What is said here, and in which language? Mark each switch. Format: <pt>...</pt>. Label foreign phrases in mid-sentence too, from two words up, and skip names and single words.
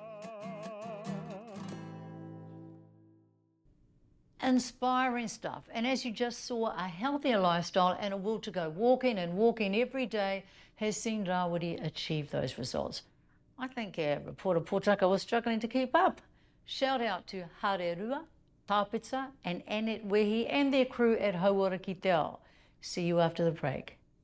<en>Inspiring stuff, and as you just saw, a healthier lifestyle and a will to go walking and walking every day has seen Rawiri achieve those results. I think our reporter Potaka was struggling to keep up. Shout out to Harerua, Tāpeta and Annette Wehi and their crew at Hauora ki te ao. See you after the break.</en>